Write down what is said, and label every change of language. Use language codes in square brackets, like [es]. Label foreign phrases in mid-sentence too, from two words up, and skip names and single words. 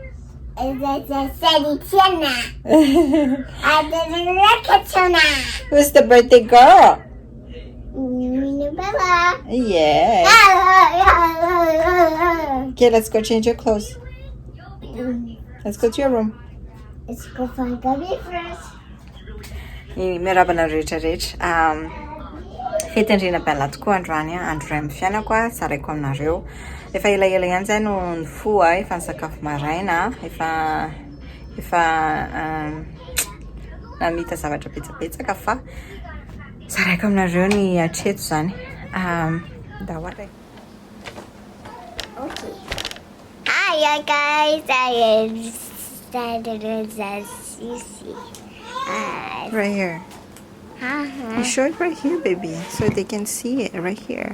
[en] who's the birthday girl? Yeah. Okay, let's go change your clothes. Let's go to your room. Let's go find Gabby first. [mg] Miarabana rehetrarehetra, Fetin'i Rinabella tokoa androany, andro iray amin'ny fiainako zaraiko aminareo. Efa elaela ihany zay no nifoha, efa nisakafo maraina, efa namita zavatra betsabetsaka fa zaraiko aminareo ny hatreto zany. [en] Okay. Hi guys, I am Sissy. Right here. You show it right here, baby, so they can see it right here.